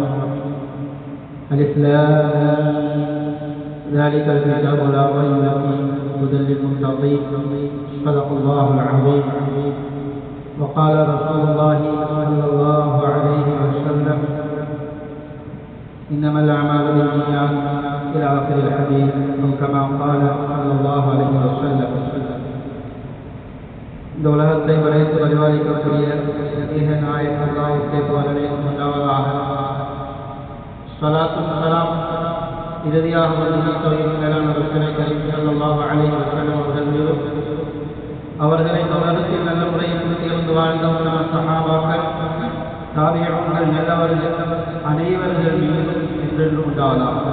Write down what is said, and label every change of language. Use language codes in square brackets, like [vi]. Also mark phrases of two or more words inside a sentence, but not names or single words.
[ar] ألف لام ذلك الكتاب لا ريب فيه هدى للمتقين. صدق الله العظيم. وقال رسول الله صلى الله عليه وسلم إنما الأعمال بالنيات إلى آخر الحديث أو كما قال صلى الله عليه وسلم. [ta] இந்த உலகத்தை வரைத்து பரிபாலிக்கக்கூடிய ஏக நாயகம் அல்லாஹ்வுக்கே புகழ் உண்டாவதாக. ஸலாத்தும் ஸலாம் இறுதியாக மேலான [ar] رسول كريم صلى الله عليه وسلم [ta] அவர்கள் மீதும் அவர்களை உலகத்தில் நல்ல முறையில் இருந்து வாழ்ந்த உலக சஹாபாக்கள் தாபிஈன்கள் நல்லவர்கள் அனைவர்கள் மீதும் என்றென்றும் உண்டாவதாக.